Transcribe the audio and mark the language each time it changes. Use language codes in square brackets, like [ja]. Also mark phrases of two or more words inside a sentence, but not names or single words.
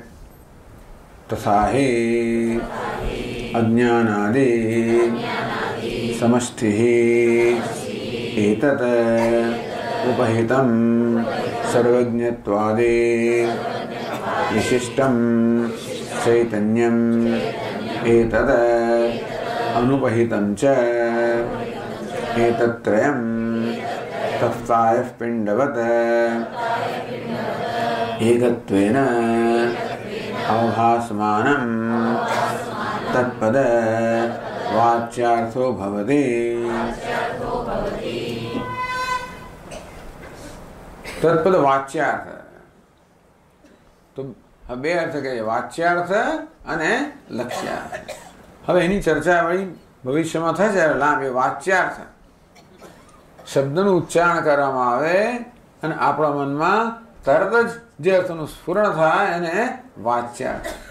[sa] તથા હે અજ્ઞાનાદિ સમષ્ટિ એતત ઉપહિતમ સર્વજ્ઞત્વાદે વિશિષ્ટમ ચૈતન્યમ એતદ અનુપહિતમ ચ एतत्त्रयं तप्तायः पिण्डवत् एकत्वेन अवभासमानं तत्पद वाच्यार्थो भवति। तत्पद वाच्यार्थ [gu] तो બે અર્થ કહે, વાચ્યાર્થ અને લક્ષ્યાર્થ. હવે એની ચર્ચા વળી ભવિષ્યમાં થશે લાંબ. એ વાચ્યાર્થ શબ્દનું ઉચ્ચારણ કરવામાં આવે અને આપણા મનમાં તરત જ જે અર્થનું સ્ફુરણ થાય એને વાચ્યાર્થ.